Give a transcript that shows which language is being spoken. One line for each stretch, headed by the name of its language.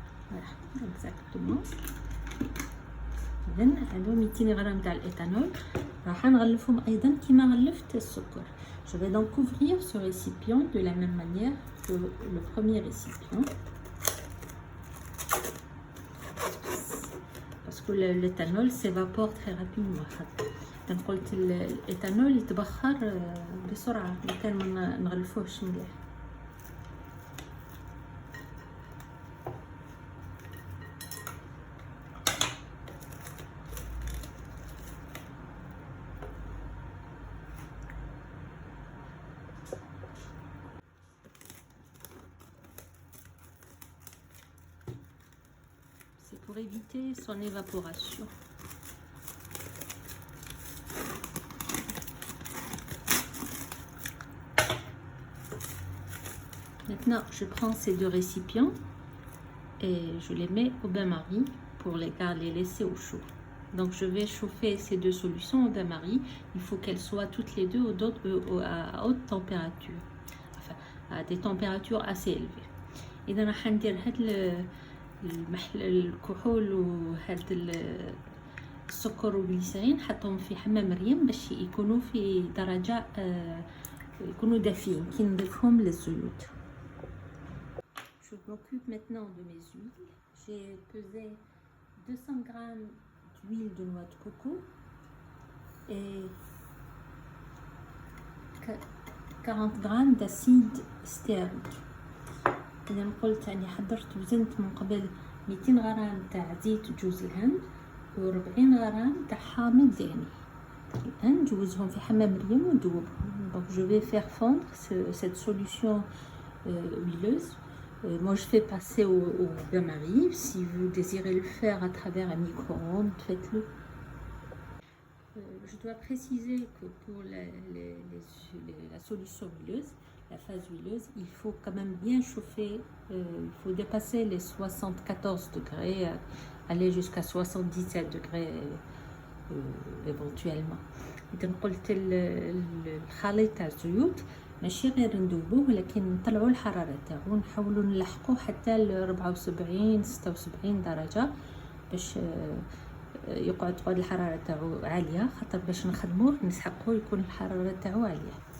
French: Voilà, exactement.
Arabic: إذن هادو 200 غرام تاع الإيثانول راح نغلفهم أيضا كيما غلفت السكر.
French: Je vais donc couvrir ce récipient de la même manière que le premier récipient. Parce que l'éthanol s'évapore très rapidement.
Arabic: إذن قلت الإيثانول يتبخر بسرعة إذا كان ما نغلفوهش مليح.
French: Pour éviter son évaporation. Maintenant, je prends ces deux récipients et je les mets au bain-marie pour les laisser au chaud. Donc, je vais chauffer ces deux solutions au bain-marie. Il faut qu'elles soient toutes les deux à haute température, enfin, à des températures assez élevées. Et dans la
Arabic: الكحول وهاد السكر والغليسرين نحطهم في حمام مريم باش يكونوا في درجه يكونوا دافين كي نضيفهم للزيوت.
French: Je m'occupe maintenant de mes huiles. J'ai pesé 200 g d'huile de noix de coco et 40 g d'acide stéarique.
Arabic: إذا قلت أني حضرت وزنت من قبل 200 غرام تاع زيت جوز الهند و40 غرام تاع حامض دهني. الآن نجوزهم في حمام مريم وندوبهم.
French: Donc je vais faire fondre cette solution huileuse. Moi je fais passer au bain-marie. Si vous désirez le faire à travers un micro-ondes, faites-le. Je dois préciser que pour la solution huileuse, la phase huileuse, il faut quand même bien chauffer, il faut dépasser les 74 degrés, aller jusqu'à 77 degrés éventuellement.
Arabic: إذا قلت الخليط تاع الزيوت ماشي غير ندوبوه ولكن نطلعوا الحرارة تاعو، نحاولوا نلحقوه حتى ل 74 76 درجة باش تقعد الحرارة تاعو عالية، خاطر باش نخدموه نسحقوه يكون الحرارة تاعو عالية.